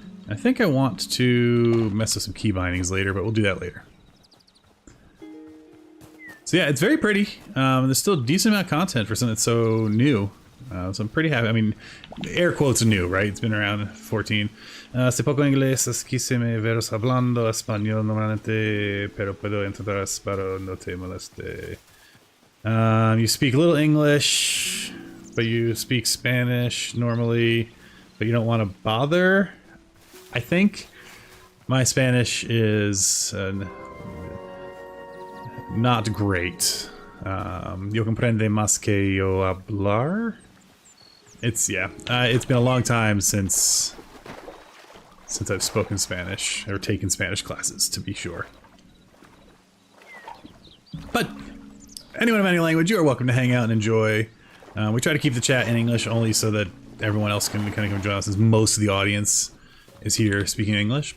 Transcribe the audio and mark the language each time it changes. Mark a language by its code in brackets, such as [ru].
[en] I think I want to mess with some key bindings later, but we'll do that later. So yeah, it's very pretty. There's still a decent amount of content for something that's so new. So I'm pretty happy. I mean, air quotes are new, right? It's been around 14. [es] Sé poco inglés, así que me veros hablando español normalmente, pero puedo entender, espero no te moleste. [en] You speak a little English, but you speak Spanish normally, but you don't want to bother. I think my Spanish is not great. [es] Yo comprende más que yo hablar. [en] It's been a long time since I've spoken Spanish or taken Spanish classes, to be sure. But anyone of any language, you are welcome to hang out and enjoy. We try to keep the chat in English only so that everyone else can kind of come join us, since most of the audience is here speaking English.